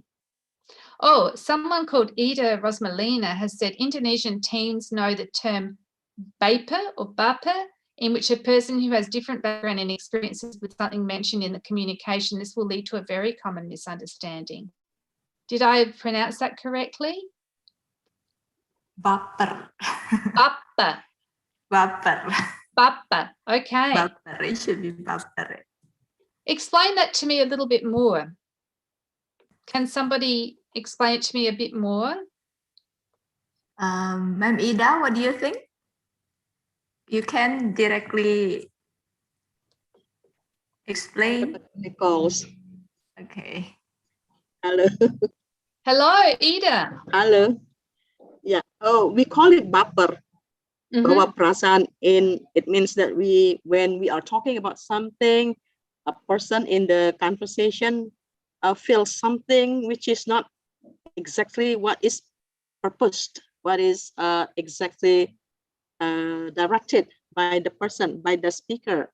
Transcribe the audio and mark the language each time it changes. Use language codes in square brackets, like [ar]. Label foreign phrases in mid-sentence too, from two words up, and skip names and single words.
[en] Oh, someone called Ida Rosmalina has said Indonesian teens know the term baper or baper, in which a person who has different background and experiences with something mentioned in the communication, this will lead to a very common misunderstanding. Did I pronounce that correctly? Baper. Baper. Baper. Baper. Okay. Baper. It should be baper. Explain that to me a little bit more. Can somebody explain it to me a bit more? Ma'am Ida, what do you think? You can directly explain. Nichols. Okay. Hello. Hello, Ida. Hello. Yeah. Oh, we call it baper. [id] Bawa perasaan [en] it means that when we are talking about something, a person in the conversation feels something which is not exactly what is purposed, what is exactly directed by the person, by the speaker.